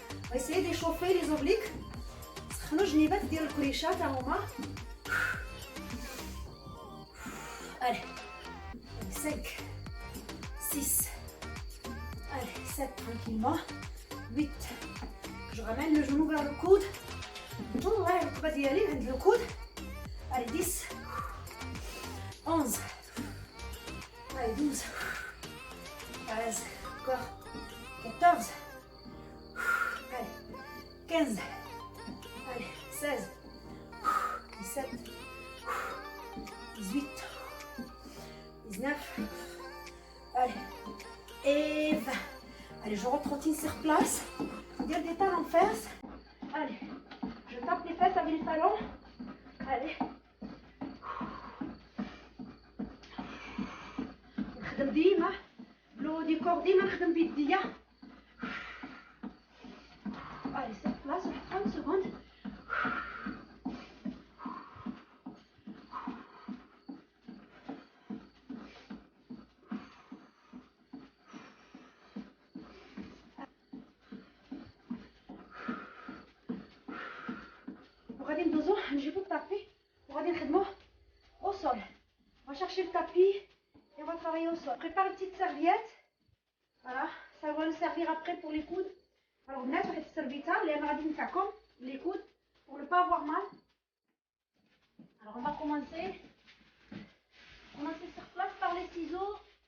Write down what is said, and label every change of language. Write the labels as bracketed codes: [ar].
[fr] On va essayer d'échauffer les obliques. [ar] سخنوا جنيبات ديال الكريشات ها هما. [fr] Allez, 5, 6, allez, 7 tranquillement, 8. Je ramène le genou vers le coude. [ar] نطلع الركبة ديالي عند le coude. [fr] Allez, 10, 11, allez, 12. 13, encore 14, allez, 15, allez, 16, 17, 18, 19, allez, et 20. Allez, je retrottine sur place, dire des talons fesses. Allez, je tape les fesses avec les talons. Allez. [ar] نخدم ديما لو دي كور، ديما نخدم بيديا. [fr] Allez, sur place, 30 secondes. [ar] وغادي ندوزو نجيبو الطابي وغادي نخدموه [fr] au sol. On va chercher le tapis et on va travailler au sol. Prépare une petite serviette. Voilà, ça va nous servir après pour les coudes. Alors, on a cette serviette là, les coudes, pour ne pas avoir mal. Alors, on va commencer sur place par les ciseaux.